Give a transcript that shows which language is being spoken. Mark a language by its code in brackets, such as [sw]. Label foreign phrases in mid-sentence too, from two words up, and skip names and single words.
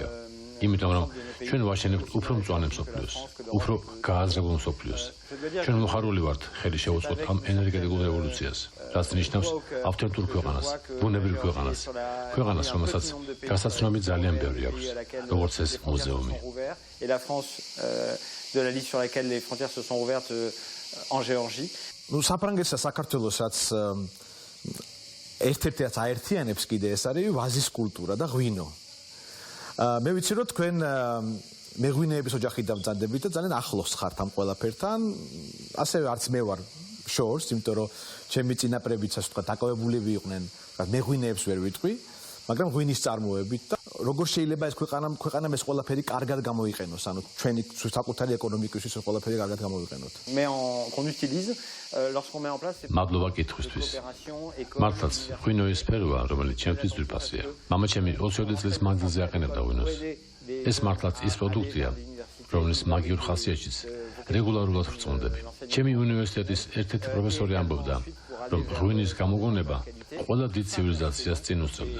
[ka] იმიტომ რომ ჩვენ ვაშენებთ უფრო მწვანე მსოფლიოს, უფრო გააზრებულ მსოფლიოს. ჩვენ მოხარული ვართ ხელი შევუწყოთ ამ ენერგეტიკულ რევოლუციას, რაც ნიშნავს ავთენტურ ქვეყანას, ბუნებრივ ქვეყანას, ქვეყანას, რომელსაც გასაცნობი ძალიან ბევრი აქვს, როგორც ეს მუზეუმი. [fr] Et la France de la liste sur laquelle les frontières se sont ouvertes en Géorgie. [ka] ნუ საფრანგეთსა საქართველოსაც ერთ-ერთი რაც აერთიანებს კიდე ეს არის ვაზის კულტურა და ღვინო. მე ვიცი რომ თქვენ მეღვინეების ოჯახიდან ვწანდებით და ძალიან ახლოს ხართ ამ ყველაფერთან. ასევე არც მე ვარ შორს, იმიტომ რომ ჩემი წინაპრებიც ასე ვთქვა დაკავებულები იყვნენ, მეღვინეებს ვერ ვიტყვი, მაგრამ ღვინის წარმოებით და როგორ შეიძლება ეს ქვეყანამ ეს ყველაფერი კარგად გამოიყენოს, ანუ ჩვენი საკუთარი ეკონომიკისთვის ეს ყველაფერი კარგად გამოვიყენოთ. [fr] Mais qu'on utilise lorsqu'on met en place ces [ka] მადლობა კითხვისთვის. მართლაც ღვინო ის სფეროა, რომელიც ჩემთვის ძვირფასია. მამაჩემი 20 წლის მანძილზე აყენებდა ღვინოს. ეს მართლაც ის პროდუქტია, რომლის მაგიურ ხასიათშიც რეგულარულად ვრწმუნდები. ჩემი უნივერსიტეტის ერთ-ერთი პროფესორი ამბობდა, რომ ღვინის გამოგონება ყველა დიდ ცივილიზაციას წინ უსწრებდა.